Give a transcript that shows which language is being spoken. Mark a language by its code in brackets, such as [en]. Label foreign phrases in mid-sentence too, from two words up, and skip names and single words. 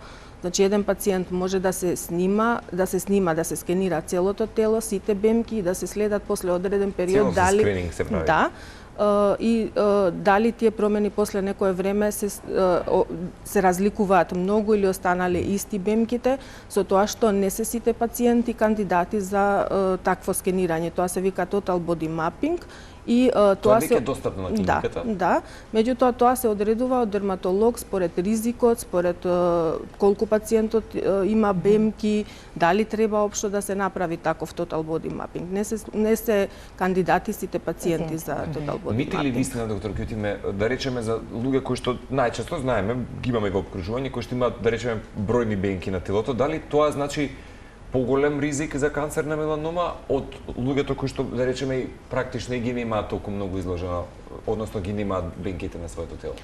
[mk] Значи, еден пациент може да се снима, да се скенира целото тело, сите бемки и да се следат после одреден период дали скрининг се прави. Да. И дали тие промени после некое време се разликуваат многу или останале исти бемките, со тоа што не се сите пациенти кандидати за такво скенирање. Тоа се вика [en] total body mapping [mk] И тоа веќе е достапно на клиниката? Да. Меѓутоа тоа се одредува од дерматолог според ризикот, според колку пациентот има бемки, дали треба општо да се направи таков [en] total body mapping. [mk] Не се кандидати сите пациенти за [en] total body mapping. [mk] Мите ли вистина, доктор Кјутиме, да речеме за луѓе кои што најчесто знаеме, ги имаме во опкружување, кои што имаат, да речеме, бројни бенки на телото, дали тоа значи поголем ризик за канцер на меланома од луѓето кои што, да речеме, практично и ги немаат толку многу изложено, односно ги немаат бенките на своето тело?